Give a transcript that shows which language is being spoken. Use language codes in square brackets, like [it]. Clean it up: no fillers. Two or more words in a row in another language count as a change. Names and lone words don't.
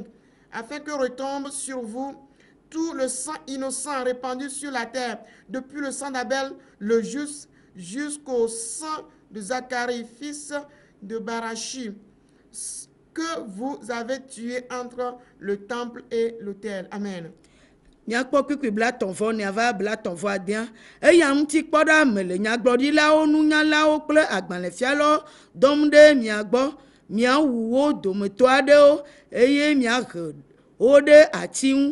[fr] Afin que retombe sur vous tout le sang innocent répandu sur la terre, depuis le sang d'Abel, le juste, jusqu'au sang de Zacharie, fils de Barachi, que vous avez tué entre le temple et l'autel. Amen. [ee] Miakpɔ kpikpi 30 ne ava 31. Eya ŋuti kpɔ ɖa me le nyagblɔɖilawo, nunyalawo kple agbalẽfialawo dɔm ɖe mia gbɔ. Miawu wo dometɔ aɖewo eye miahe wo ɖe ati ŋu.